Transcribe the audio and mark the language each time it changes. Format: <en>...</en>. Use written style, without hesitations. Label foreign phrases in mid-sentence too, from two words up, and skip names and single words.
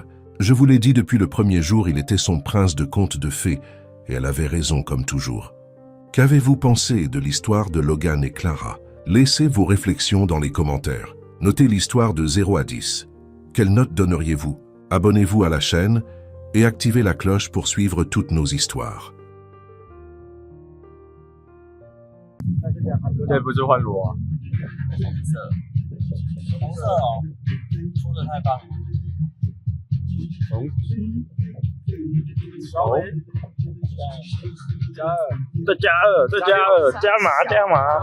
<fr>Je vous l'ai dit depuis le premier jour, il était son prince de contes de fées, et elle avait raison comme toujours. Qu'avez-vous pensé de l'histoire de Logan et Clara? Laissez vos réflexions dans les commentaires. Notez l'histoire de 0 à 10. Quelle note donneriez-vous? Abonnez-vous à la chaîne et activez la cloche pour suivre toutes nos histoires.</fr> <zh>这不是换罗啊？红色哦，出的太棒了。稍微加二，再加二，再加二，加码加码，</zh>